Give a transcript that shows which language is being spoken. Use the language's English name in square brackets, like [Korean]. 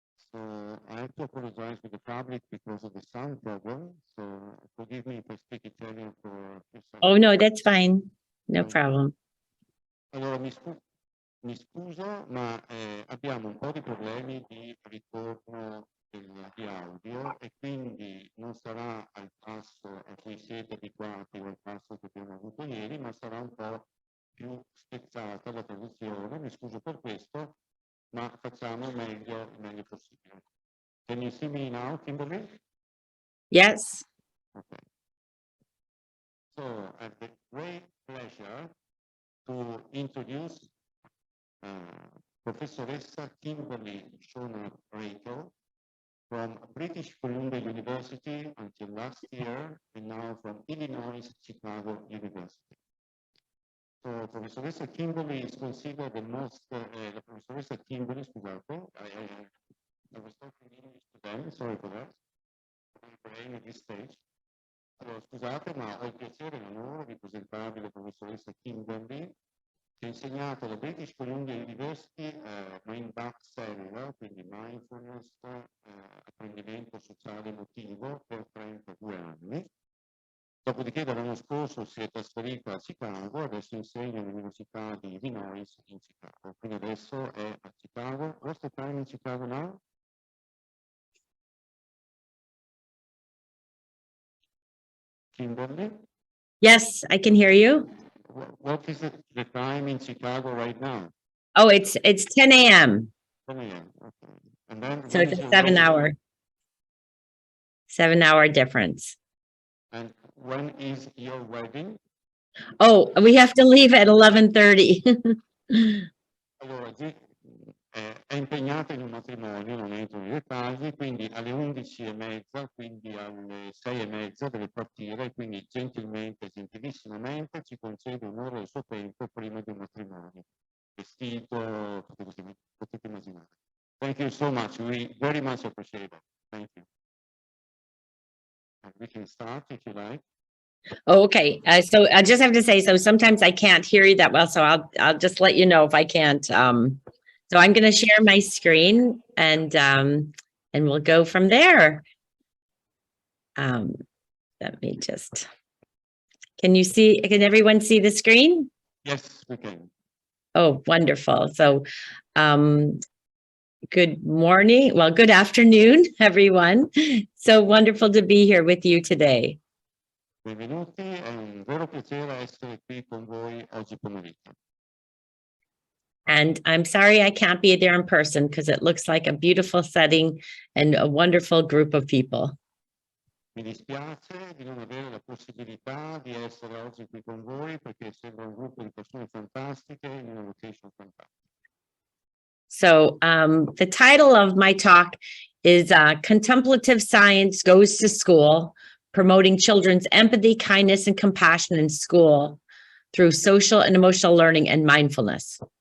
[English] So I have to apologize to the public because of the sound problem. So forgive me if I speak Italian for a few seconds. Oh, no, that's fine. No problem. [Italian] Allora, mi scuso, ma abbiamo un po' di problemi di ritorno di audio e quindi non sarà al passo a cui siete abituati o al passo che abbiamo avuto ieri, ma sarà un po' più spezzata la traduzione. Mi scuso per questo, ma facciamo il meglio possibile. [English] Can you see me now, Kimberly? Yes. Okay. So I have the great pleasure to introduce Professoressa Kimberly Schonert from British Columbia University until last year, and now from Illinois Chicago University. So Professoressa Kimberly is considered the most, [Italian] la Professoressa Kimberly, scusate, [English] I was talking English to them, sorry for that, I'm at this stage. [Italian] Allora, scusate, ma ho il piacere e l'onore di presentarvi la Professoressa Kimberly, che ha insegnato alla British Columbia University SEL, quindi Mindfulness, apprendimento sociale emotivo, per 32 anni. Dopodiché dall'anno scorso si è trasferita a Chicago, adesso insegna all'Università di Illinois in Chicago. Quindi adesso è a Chicago. [English] What's the time in Chicago now? Kimberly? Yes, I can hear you. What is the time in Chicago right now? Oh, it's 10 a.m. 10 a.m. Okay. And then So when it's is a your 7-hour difference. And when is your wedding? Oh, we have to leave at 11:30. [Italian] Allora, è impegnata in un matrimonio, non entro nei dettagli, quindi alle 11:30, quindi alle 6:30 deve partire, quindi gentilmente, gentilissimamente ci concede un'ora del suo tempo prima di un matrimonio. Vestito, potete immaginare. [English] Thank you so much. We very much appreciate it. Thank you. And we can start if you like. Oh, okay. So I just have to say, so sometimes I can't hear you that well, so I'll just let you know if I can't. So I'm going to share my screen and we'll go from there. Let me just, can everyone see the screen? Yes, we can. Oh, wonderful. So, good morning. Well, good afternoon, everyone. So wonderful to be here with you today. [Italian] Benvenuti, è un vero piacere essere qui con voi oggi pomeriggio. [English] And I'm sorry I can't be there in person because it looks like a beautiful setting and a wonderful group of people. [Italian] Mi dispiace di non avere la possibilità di essere oggi qui con voi perché sembra un gruppo di persone fantastiche in una location fantastica. [English] So the title of my talk is Contemplative Science Goes to School, Promoting Children's Empathy, Kindness, and Compassion in School through Social and Emotional Learning and Mindfulness.